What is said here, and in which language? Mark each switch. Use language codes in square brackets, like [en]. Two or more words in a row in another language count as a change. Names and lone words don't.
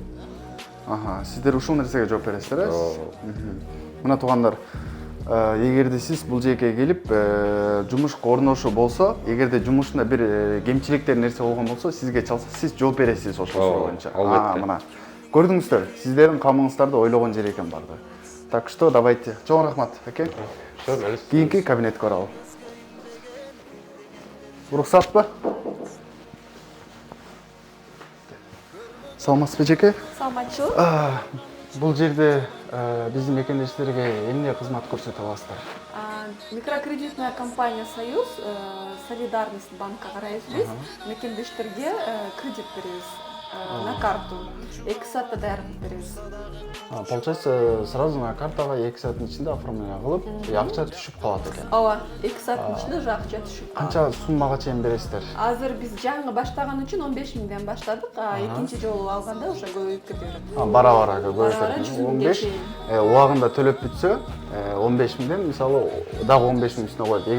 [ky] Сиздер ушул нерсеге жооп бересиздер, Мына туугандар, эгерде сиз бул жерге келип, жумушка орношуу болсо, эгерде жумушунда бир кемчиликтер нерсе болгон болсо, сизге чалса, сиз жооп бересиз ошол суроо боюнча. Мына көрдүңүздөр, сиздердин камыңыздарды ойлогон жер экен барды. [ru] Так что давайте. [ky] Чоң рахмат, аке. Кийинки кабинетке баралы. Уруксатпы? Саламатсызбы эжеке? Саламатчылык. Бул жерде биздин мекендештерге эмне кызмат көрсөтө аласыздар? [ru] Микрокредитная компания [ky] Союз, Солидарность банка карайбыз биз, мекендештерге кредит беребиз. [ru] на карту. [ky] 2 саатта даярдап беребиз. [ru] Получается, сразу на картага [ky] 2 сааттын ичинде оформление кылып, акча түшүп калат экен. Ооба, 2 сааттын ичинде уже акча түшүп калат. Канча суммага чейин бересиздер? Азыр биз жаңы баштаган үчүн 15 миңден баштадык, экинчи жолу алганда уже көбөйүп кете берет. Бара-бара көбөйүп Бара-бара кетет. 100 миңге чейин. Убагында төлөп бүтсө, 15 миңден мисалы дагы 15 миң үстүнө коет.